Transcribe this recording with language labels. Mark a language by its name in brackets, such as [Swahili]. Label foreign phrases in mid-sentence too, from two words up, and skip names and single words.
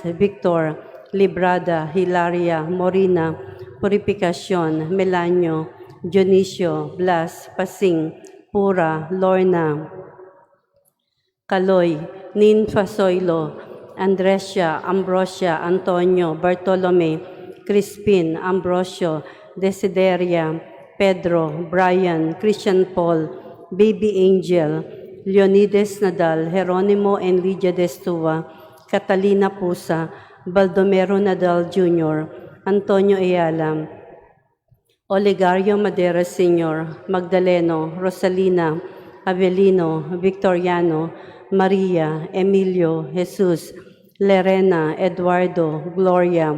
[Filipino] Victor, Librada, Hilaria, Morina, Purificacion, Melanio, Dionisio, Blas, Pasing, Pura, Lorna, Caloy, Nin Fasoilo, Andresia, Ambrosia, Antonio, Bartolome, Crispin, Ambrosio, Desideria, Pedro, Brian, Christian Paul, Baby Angel, Leonides Nadal, Jeronimo and Lydia Destua, Catalina Pusa, Baldomero Nadal Jr., Antonio Ayala, Olegario Madera Sr., Magdaleno, Rosalina, Avelino, Victoriano, Maria, Emilio, Jesus, Lerena, Eduardo, Gloria,